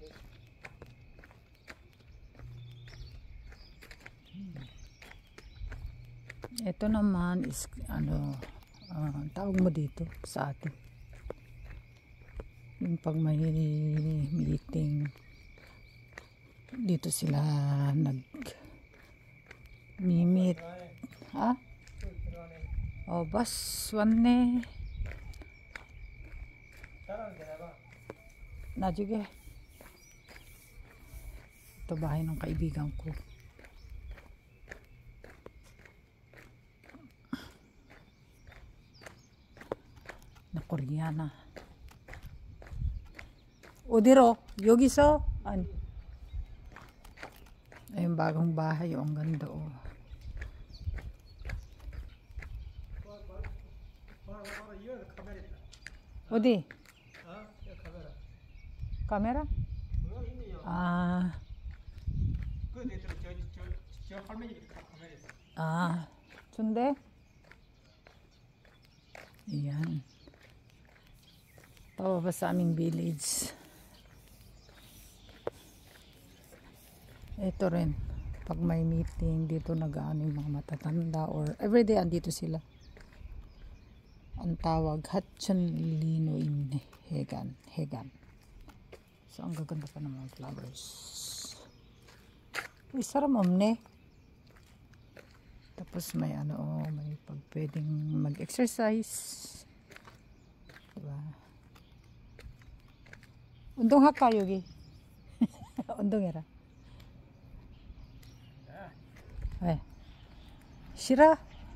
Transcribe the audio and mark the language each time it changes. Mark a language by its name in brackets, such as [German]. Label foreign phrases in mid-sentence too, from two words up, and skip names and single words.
[Filipino] Ito naman is ano, tawag mo dito sa atin. Yung pag may meeting, dito sila nag-meet. [Korean] Ha? Oh, bus 왔네. 나중에. [Filipino] Ito bahay ng kaibigan ko. Na Koreana. [Korean] 어디로? 여기서? 아니. [Filipino] Ayun, bagong bahay. Ang ganda oh. [Korean] 어디? 카메라? 아. 아, 좋은데? [Filipino] Ayan. Pababa sa aming village. Ito rin. Pag may meeting, dito nag-ano yung mga matatanda or everyday andito sila. Ang tawag, Hatchonlino in Hegan. So, ang gaganda pa ng mga flowers. [Korean] Uy, 사람 없네. [Filipino] Tapos may ano, may pwedeng mag-exercise. Diba? [Korean] 운동할까, 여기? 운동해라. 왜? 싫어?